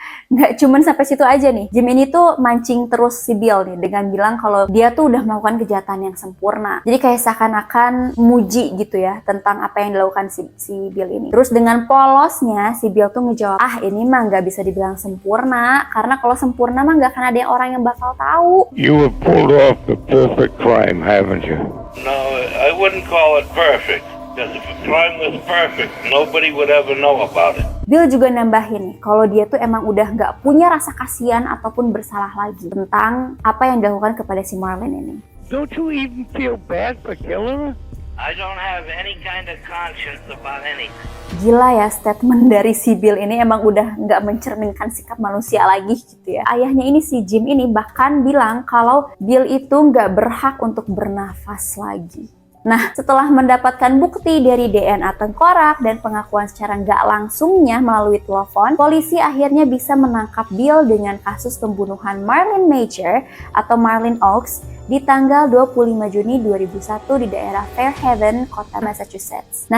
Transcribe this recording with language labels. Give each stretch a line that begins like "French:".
Indonesian: Nggak cuman sampai situ aja nih. Jim ini tuh mancing terus si Bill nih dengan bilang kalau dia tuh udah melakukan kejahatan yang sempurna. Jadi kayak seakan-akan muji gitu ya tentang apa yang dilakukan si Bill ini. Terus dengan polosnya si Bill tuh ngejawab, "Ah, ini mah nggak bisa dibilang sempurna, karena kalau sempurna mah nggak akan ada orang yang bakal tahu."
English: You have pulled off the perfect crime, haven't you? No, I wouldn't call it perfect. Because if a crime was perfect, nobody would ever know about it.
Indonesian: Bill juga nambahin nih, kalau dia tuh emang udah nggak punya rasa kasihan ataupun bersalah lagi tentang apa yang dilakukan kepada si Marlin ini.
English: Don't you even feel bad for killing her? I don't have any kind of conscience about anything.
Indonesian: Gila ya, statement dari si Bill ini emang udah nggak mencerminkan sikap manusia lagi gitu ya. Ayahnya ini, si Jim ini, bahkan bilang kalau Bill itu nggak berhak untuk bernafas lagi. Nah, setelah mendapatkan bukti dari DNA tengkorak dan pengakuan secara nggak langsungnya melalui telepon, polisi akhirnya bisa menangkap Bill dengan kasus pembunuhan Marlin Major atau Marlin Oaks di tanggal 25 Juni 2001 di daerah Fairhaven, kota Massachusetts.